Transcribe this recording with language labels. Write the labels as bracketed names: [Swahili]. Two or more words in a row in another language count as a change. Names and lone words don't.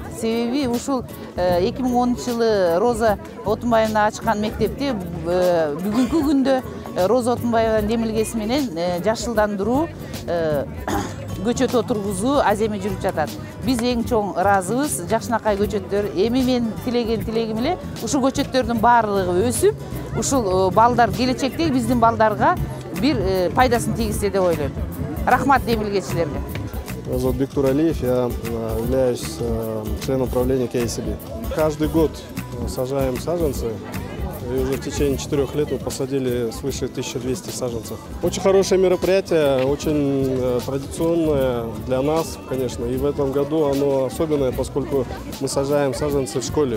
[Kyrgyz] Себеби ушул 2010-жылы Роза Отунбаевна ачкан мектепте бүгүнкү күндө Роза Отунбаеванын демилгеси менен жашылдандыруу, көчөт отургузуу аземи жүрүп жатат. Биз эң чоң ыраазыбыз. Жакшынакай көчөттөр эми мен тилеген тилегим эле ушул көчөттөрдүн баардыгы өсүп, ушул балдар келечекте биздин балдарга бир пайдасын тийгизсе деп ойлойм. Рахмат демилгечилерге. [Russian] Меня зовут Бектур Алиев, я являюсь членом правления KCB. Каждый год сажаем саженцы, и уже в течение 4 лет мы посадили свыше 1200 саженцев. Очень хорошее мероприятие, очень традиционное для нас, конечно, и в этом году оно особенное, поскольку мы сажаем саженцы в школе.